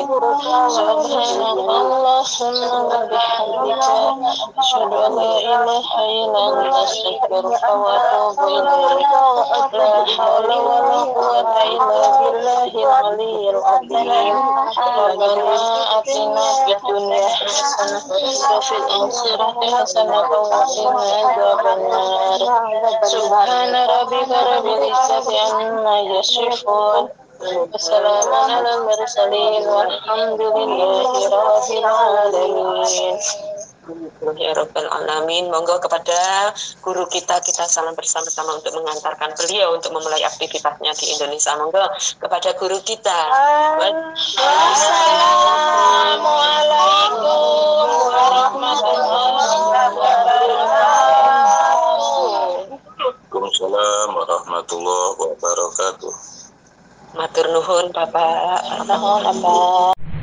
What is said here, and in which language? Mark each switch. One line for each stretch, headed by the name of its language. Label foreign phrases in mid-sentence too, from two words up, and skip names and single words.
Arabic: سبحانك اللهم وبحمدك أشهد أن لا إله إلا أنت أستغفرك وأتوب إليك. لا حول ولا قوة إلا بالله العلي العظيم. ربنا آتنا في الدنيا حسنة وفي الآخرة حسنة وقنا عذاب النار. سبحان ربك رب العزة عما يصفون. وسلام على المرسلين والحمد لله رب العالمين. يا رب العالمين.
Indonesian: Monggo kepada guru kita salam bersama-sama untuk mengantarkan beliau untuk memulai aktivitasnya di Indonesia. Monggo kepada guru kita.
Arabic: السلام عليكم ورحمة الله وبركاته. وعليكم السلام ورحمة الله وبركاته.
Javanese: Matur nuhun Bapak.
Sundanese: Nuhun Bapak.